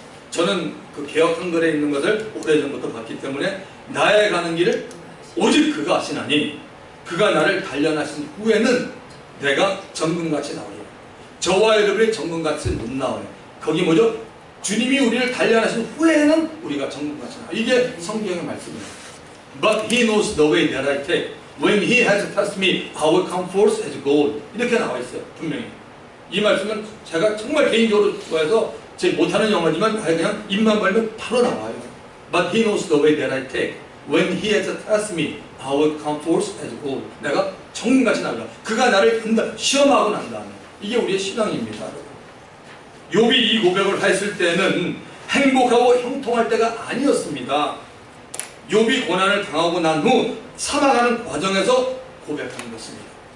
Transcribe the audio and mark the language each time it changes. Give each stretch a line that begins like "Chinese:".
Korean: 저는 그 개역 한글에 있는 것을 오래전부터 봤기 때문에 나의 가는 길을 오직 그가 아시나니 그가 나를 단련하신 후에는 내가 정금같이 나오리라. 저와 여러분이 정금같이 못 나와요. 거기 뭐죠? 주님이 우리를 단련하신 후에는 우리가 정금같이 나와요. 이게 성경의 말씀이에요.
English: But he knows the way that I take. When he has taught me, I will come forth as gold.
Korean: 이렇게 나와 있어요. 분명히. 이 말씀은 제가 정말 개인적으로 좋아해서 제 못하는 영어지만 그냥 입만 벌면 바로 나와요.
English: But he knows the way that I take. When he has taught me, I will come forth as gold.
Korean: 내가 정금같이 나오라. 그가 나를 시험하고 난 다음에. 이게 우리의 신앙입니다. 욥이 이 고백을 했을 때는 행복하고 형통할 때가 아니었습니다. 욥이 고난을 당하고 난 후 살아가는 과정에서 고백하는 것입니다.